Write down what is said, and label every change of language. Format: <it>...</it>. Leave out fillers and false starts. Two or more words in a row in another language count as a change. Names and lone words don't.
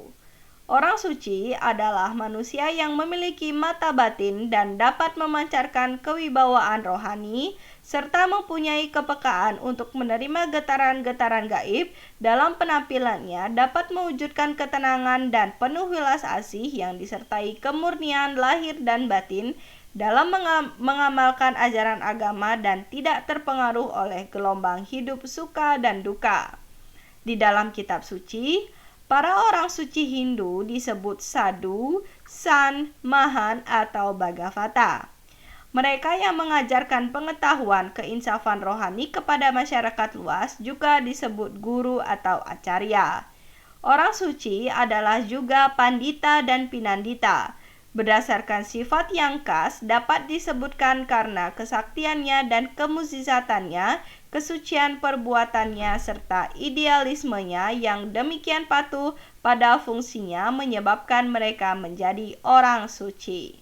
<id>Orang suci adalah manusia yang memiliki mata batin dan dapat memancarkan kewibawaan rohani, serta mempunyai kepekaan untuk menerima getaran-getaran gaib dalam penampilannya, dapat mewujudkan ketenangan dan penuh welas asih yang disertai kemurnian lahir dan batin dalam mengamalkan ajaran agama dan tidak terpengaruh oleh gelombang hidup suka dan duka. Di dalam kitab suci, para orang suci Hindu disebut sadhu, san, mahan, atau bhagavata. Mereka yang mengajarkan pengetahuan keinsafan rohani kepada masyarakat luas juga disebut guru atau acarya. Orang suci adalah juga pandita dan pinandita. Berdasarkan sifat yang khas dapat disebutkan karena kesaktiannya dan kemuzizatannya, kesucian perbuatannya, serta idealismenya yang demikian patuh pada fungsinya menyebabkan mereka menjadi orang suci.</id>